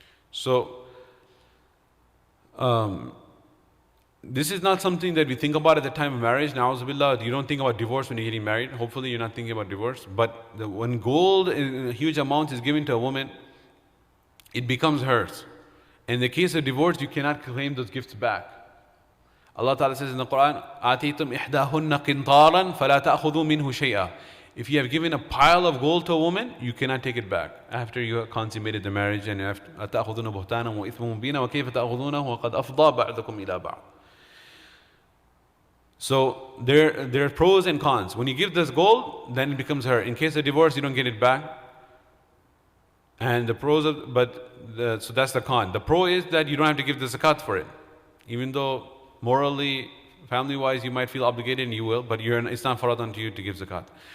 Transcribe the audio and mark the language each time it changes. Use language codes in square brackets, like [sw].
[en] So, this is not something that we think about at the time of marriage. Na'uzubillah, you don't think about divorce when you're getting married. Hopefully you're not thinking about divorce. But when gold in huge amounts is given to a woman, it becomes hers. In the case of divorce, you cannot claim those gifts back. Allah Ta'ala says in the Quran, [ar] آتيتم إحداهن قنطارا فلا تأخذوا منه شيئا. [en] If you have given a pile of gold to a woman, you cannot take it back after you have consummated the marriage. [ar] And أتأخذون بهتانا وإثما مبينا وكيف تأخذونه وقد أفضى بعضكم إلى بعض. [en] So there are pros and cons. When you give this gold, then it becomes her. In case of divorce, you don't get it back. And the pros of, so that's the con. The pro is that you don't have to give the zakat for it, even though morally, family-wise, you might feel obligated, and you will, but it's not farad on you to give zakat.